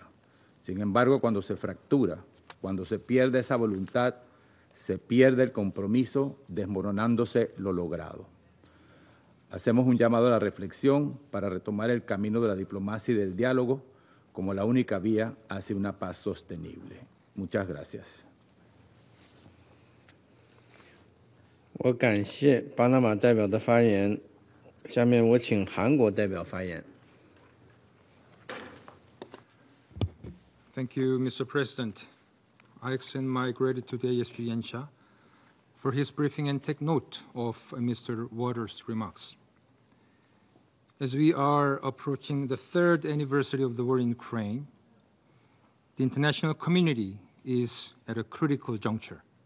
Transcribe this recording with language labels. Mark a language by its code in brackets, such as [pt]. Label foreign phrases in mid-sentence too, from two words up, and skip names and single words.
[es] Sin embargo, cuando se fractura, cuando se pierde esa voluntad, se pierde el compromiso, desmoronándose lo logrado. Hacemos un llamado a la reflexión para retomar el camino de la diplomacia y del diálogo como la única vía hacia una paz sostenible. Muchas gracias. [zh] 我感谢巴拿马代表的发言，下面我请韩国代表发言。 [en] Thank you, Mr. President. I extend my gratitude to ASG Yencha for his briefing and take note of Mr. Waters' remarks. As we are approaching the third anniversary of the war in Ukraine, the international community is at a critical juncture.